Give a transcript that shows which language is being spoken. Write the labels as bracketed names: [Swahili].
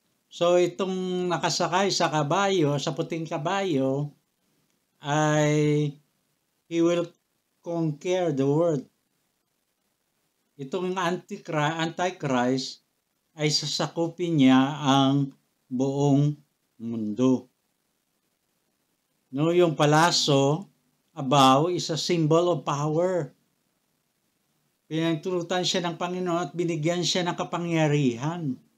[Filipino] So itong nakasakay sa kabayo, sa puting kabayo, ay [English] he will conquer the world. [Filipino] Itong Antichrist ay sasakupin niya ang buong mundo. [English] No, [Filipino] yung palaso, [English] above, is a symbol of power. [Filipino] Pinagtulutan siya ng Panginoon at binigyan siya ng kapangyarihan.